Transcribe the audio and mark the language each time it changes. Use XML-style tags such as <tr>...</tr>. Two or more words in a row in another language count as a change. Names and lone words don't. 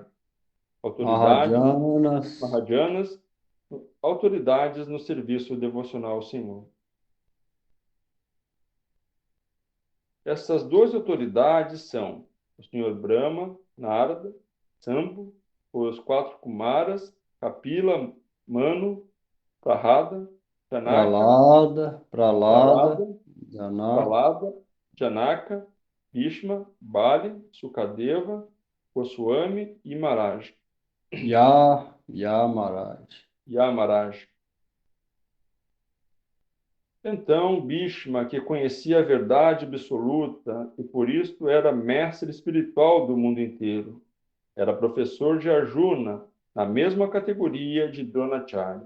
<pt>Maharajanas. Maharajanas, autoridades no serviço devocional ao Senhor. Essas duas autoridades são o Senhor Brahma, Narada, Sambhu, os quatro Kumaras, Kapila, Manu, Prahlada, Janaka, Prahlada, Janaka, Bhishma, Bali, Sukadeva, Goswami e Maharaj. Yamaraj. Yamaraj. Então, Bhishma, que conhecia a verdade absoluta e por isso era mestre espiritual do mundo inteiro, era professor de Arjuna, na mesma categoria de Dronacharya.</pt>